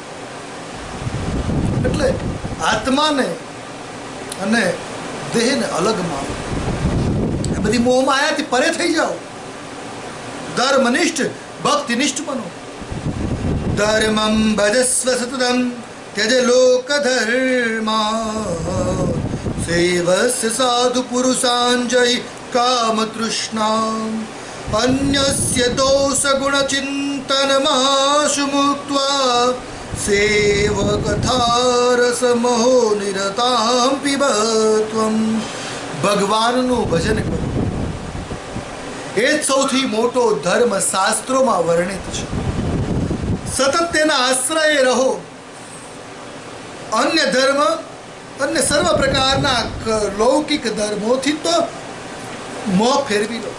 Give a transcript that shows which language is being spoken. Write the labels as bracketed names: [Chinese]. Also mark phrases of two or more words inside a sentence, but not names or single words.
[Gujarati] એટલે આત્માને અને દેહને અલગ માનો. એ બધી મોહ માયાથી પરે થઈ જાઓ. ધર્મનિષ્ઠ ભક્તિનિષ્ઠ બનો. [Sanskrit] धर्मं भजस्व सततं त्यज लोक धर्मा सेवस्य साधु पुरुषांजय काम तृष्णा अन्यस्य दोष गुण चिंतन महाशु मुक्त्वा सेवकथा रस मोह निरतां पिबत्वं. [Gujarati] ભગવાનનું ભજન કરો એ જ સૌથી મોટો ધર્મ શાસ્ત્રોમાં વર્ણિત છે. સતત તેના આશ્રયે રહો. અન્ય ધર્મ અને સર્વ પ્રકારના લૌકિક ધર્મોથી તો મોહ ફેરવી લો.